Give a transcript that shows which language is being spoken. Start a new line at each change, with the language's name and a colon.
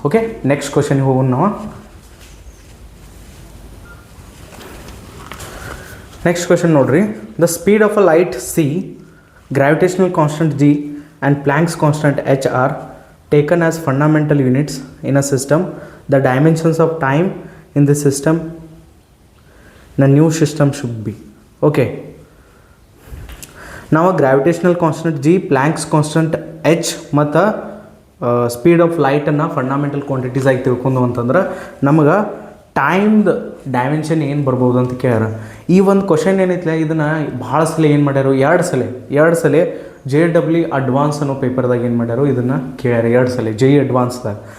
Kannada: Okay, next ಕ್ವಶನ್ಗೆ ಹೋಗೋಣ ನಾವು. ನೆಕ್ಸ್ಟ್ ಕ್ವಶನ್ ನೋಡ್ರಿ,
English: The speed of a light C, gravitational constant G and Planck's constant H are taken as fundamental units in a system. The dimensions of time in the system in a new system should be. Okay, now a gravitational constant G, Planck's constant H
Kannada: ಮತ್ತು speed of ಲೈಟನ್ನು fundamental quantities ಆಗಿ ತಿಳ್ಕೊಂಡು ಅಂತಂದ್ರೆ ನಮಗೆ ಟೈಮ್ದು dimension ಏನು ಬರ್ಬೋದು ಅಂತ ಕೇಳ್ಯಾರ. ಈ ಒಂದು ಕ್ವಶನ್ ಏನೈತಿಲ್ಲ ಇದನ್ನು ಭಾಳ ಸಲ ಏನು ಮಾಡ್ಯಾರು, ಎರಡು ಸಲ JEE ಅಡ್ವಾನ್ಸ್ ಅನ್ನೋ ಪೇಪರ್ದಾಗ ಏನು ಮಾಡ್ಯಾರೋ ಇದನ್ನು ಕೇಳ್ಯಾರ, ಎರಡು ಸಲ JEE ಅಡ್ವಾನ್ಸ್ದಾಗ.